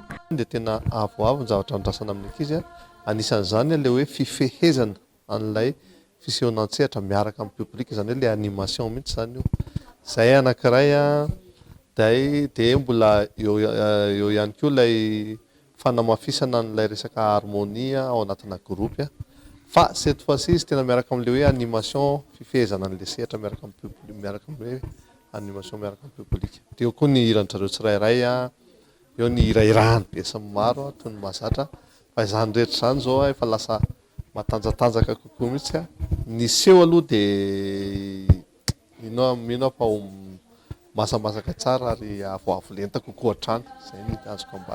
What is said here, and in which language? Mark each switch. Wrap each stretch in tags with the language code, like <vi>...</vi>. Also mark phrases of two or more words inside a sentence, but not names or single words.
<mg>Dia tena avoavo ny zavatra andrasana amin'ny ankizy anisan'izany ilay hoe fifehezana an'ilay fisehonan-tsehatra miaraka amin'ny public izany hoe ilay animation mihitsy izany io. Izay anankiray dia mbola eo ihany koa ilay fanamafisana n'ilay resaka harmonia ao anatina groupe fa</mg> <fr>cette fois-ci</fr> <mg>izy tena miaraka amin'ilay hoe animation fifehezana an'ilay sehatra miaraka amin'ny hoe animation miaraka amin'ny public. Dia eo koa ny hiran-jareo tsirairay eo ny hirairahany be maro toy ny mahazatra fa izany rehetra izany zao efa lasa matanjatanjaka kokoa mihitsy ny seho aloha dia mino fa masamasaka tsara ary avoavo lenta kokoa hatrany izay ny azoko ambara.</mg>